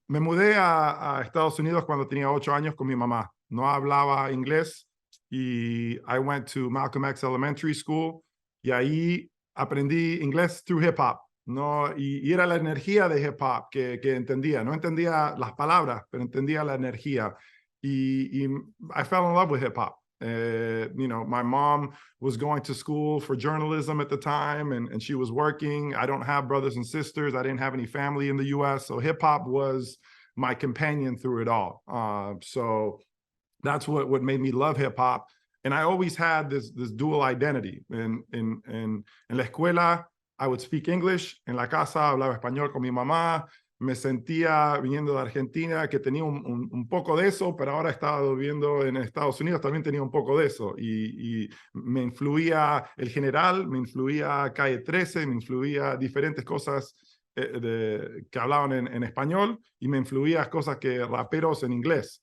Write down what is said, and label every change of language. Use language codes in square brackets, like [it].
[es] Me mudé a Estados Unidos cuando tenía 8 años con mi mamá. No hablaba inglés y [en] I went to Malcolm X Elementary School [es] y ahí aprendí inglés [en] through hip hop. [es] No, y era la energía de hip hop que entendía. No entendía las palabras, pero entendía la energía. [en] Y I fell in love with hip hop. My mom was going to school for journalism at the time, and she was working. I don't have brothers and sisters. I didn't have any family in the U.S., so hip hop was my companion through it all. So that's what made me love hip hop. And I always had this dual identity. [es] En la escuela, [en] I would speak English. [es] En la casa, hablaba español con mi mamá. Me sentía, viniendo de Argentina, que tenía un poco de eso, pero ahora estaba viviendo en Estados Unidos, también tenía un poco de eso. Y me influía el general, me influía Calle 13, me influía diferentes cosas que hablaban en español, y me influía cosas que raperos en inglés.